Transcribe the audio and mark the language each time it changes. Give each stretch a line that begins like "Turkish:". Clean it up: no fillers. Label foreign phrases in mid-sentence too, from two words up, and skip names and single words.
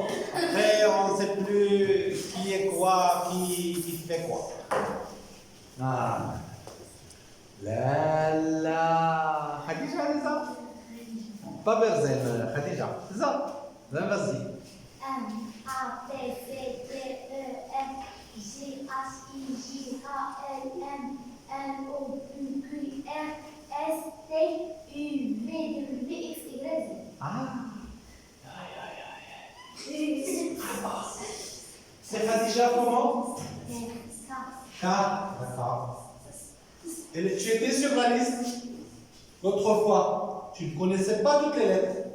French: Après, on ne sait plus qui est quoi, qui fait quoi. La pas Berzen, Khadija. C'est ça. Vas-y. M, A, B, C, D, E, F, G, H, I, J, K, L, M, N, O, P, Q, R, S, T, U, V, W, X, Y, Z. Ah. C'est Khadija comment? K. D'accord. Et tu étais sur la liste l'autre fois. Tu ne connaissais pas toutes les lettres.